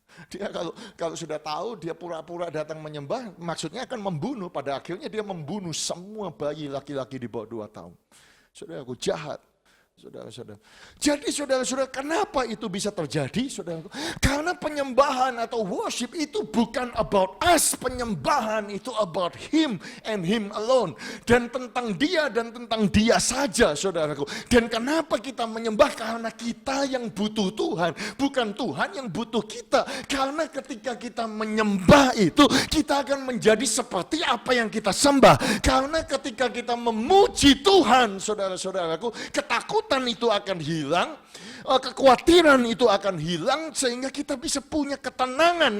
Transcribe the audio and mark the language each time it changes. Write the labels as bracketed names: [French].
[Indonesian] Dia kalau sudah tahu, dia pura-pura datang menyembah, maksudnya akan membunuh. Pada akhirnya dia membunuh semua bayi laki-laki di bawah 2 tahun. Saudaraku, jahat. Saudara-saudara. Jadi saudara-saudara, kenapa itu bisa terjadi? Saudara, karena penyembahan atau worship itu bukan [English] about us. [Indonesian] Penyembahan itu [English] about him and him alone. [Indonesian] Dan tentang dia dan tentang dia saja, saudaraku. Dan kenapa kita menyembah? Karena kita yang butuh Tuhan. Bukan Tuhan yang butuh kita. Karena ketika kita menyembah itu, kita akan menjadi seperti apa yang kita sembah. Karena ketika kita memuji Tuhan, saudara-saudaraku, ketakutan itu akan hilang, kekhawatiran itu akan hilang, sehingga kita bisa punya ketenangan.